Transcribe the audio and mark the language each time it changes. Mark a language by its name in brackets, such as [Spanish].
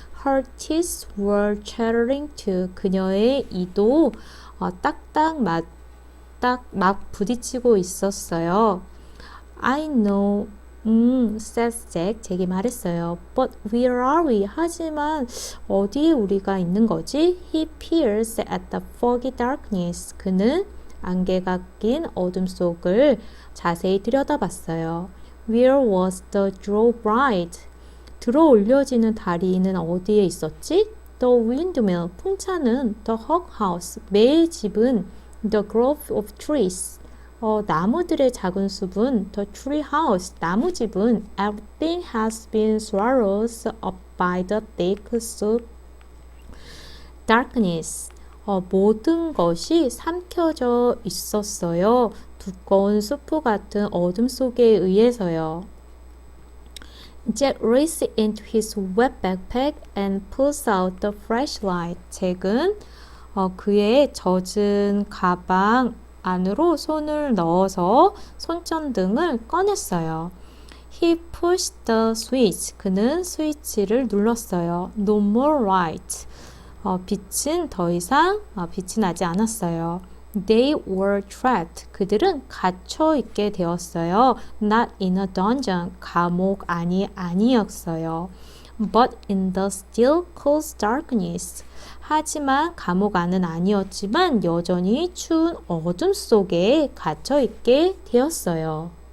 [English] Her teeth were chattering too. [Korean] 그녀의 이도 딱딱 막 부딪히고 있었어요. [English] I know. says Jack. [Korean] 잭이 말했어요. [English] But where are we? [Korean] 하지만 어디에 우리가 있는 거지? [English] He peers at the foggy darkness. [Korean] 그는 안개가 낀 어둠 속을 자세히 들여다봤어요. [English] Where was the drawbridge? [Korean] 들어 올려지는 다리는 어디에 있었지? [English] The windmill, [Korean] 풍차는 [English] the hog house, [Korean] 매의 집은 [English] the grove of trees, [Korean] 나무들의 작은 숲은 [English] the tree house, [Korean] 나무집은 [English] everything has been swallowed up by the thick soup darkness. [Korean] 모든 것이 삼켜져 있었어요. 두꺼운 수프 같은 어둠 속에 의해서요. [English] Jack reaches into his wet backpack and pulls out the flashlight. [Korean] 잭은 그의 젖은 가방 안으로 손을 넣어서 손전등을 꺼냈어요. [English] He pushed the switch. [Korean] 그는 스위치를 눌렀어요. [English] No more light. [Korean] 빛은 더 이상 빛이 나지 않았어요. [English] They were trapped. [Korean] 그들은 갇혀 있게 되었어요. [English] Not in a dungeon. [Korean] 감옥 아니었어요. [English] But in the still cold darkness. [Korean] 하지만 감옥 안은 아니었지만 여전히 추운 어둠 속에 갇혀 있게 되었어요.